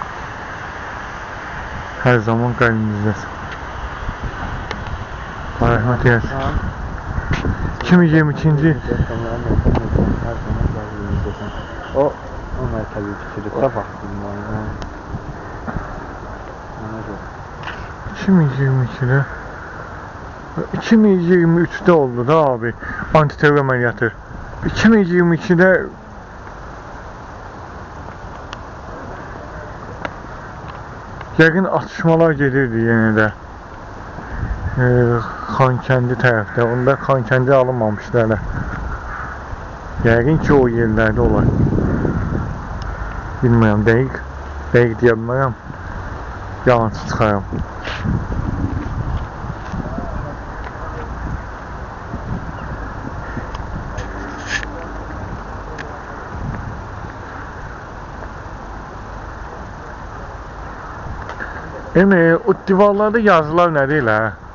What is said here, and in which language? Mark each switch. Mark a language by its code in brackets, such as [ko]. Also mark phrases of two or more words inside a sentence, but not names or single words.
[az] hər zaman qəlbimizdədir. Allah rəhmət eyləsin. 2022-ci O mərkəzi fikri də vaxtım var. [tr] 2022'de 2023'te oldu da abi antiterör ameliyatı. 2022'de yakın atışmalar gelirdi yine de. [az] Xankəndi tərəfdə. Onda Xankəndi alınmamışdı hələ. Yəqin ki o yerlərdə olar. Bilmirəm, dəqiq deyə bilmərəm. Yalancı çıxaram. O divarlarda yazılar nədir elə?